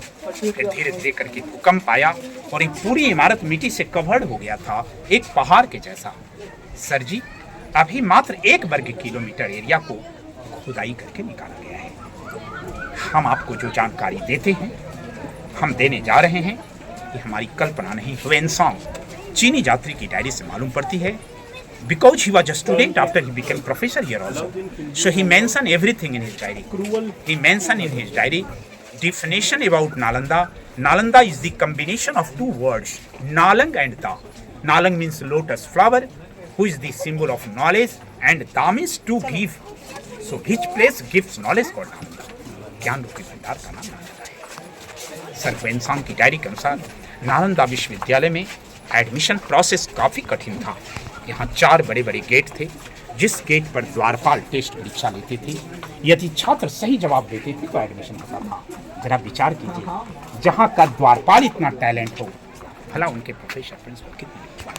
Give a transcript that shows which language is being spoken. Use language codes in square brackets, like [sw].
[hi] फिर धीरे धीरे करके भूकंप आया और एक पूरी इमारत मिट्टी से कवर्ड हो गया था, एक पहाड़ के जैसा। सर जी, अभी मात्र 1 वर्ग किलोमीटर एरिया को खुदाई करके निकाला गया है। हम आपको जो जानकारी देते हैं, हम देने जा रहे हैं, ये हमारी कल्पना नहीं। ह्वेनसांग चीनी यात्री की डायरी से मालूम पड़ती है, [en] because he was a student after he became professor here also. So he mentioned everything in his diary. He mentioned in his diary definition about Nalanda. Nalanda is the combination of 2 words, Nalang and Da. Nalang means lotus flower, who is the symbol of knowledge, and Da means to give. So which place gives knowledge called Nalanda? [hi] ज्ञान रूपी भंडार का नाम नालंदा है। Sir Hiuen Tsang की diary के अनुसार नालंदा विश्वविद्यालय में एडमिशन प्रोसेस काफी कठिन था। यहाँ 4 बड़े बड़े गेट थे, जिस गेट पर द्वारपाल टेस्ट परीक्षा लेते थे। यदि छात्र सही जवाब देते थे तो एडमिशन होता था। जरा विचार कीजिए, जहाँ का द्वारपाल इतना टैलेंट हो, भला उनके प्रोफेसर प्रिंसिपल कितने।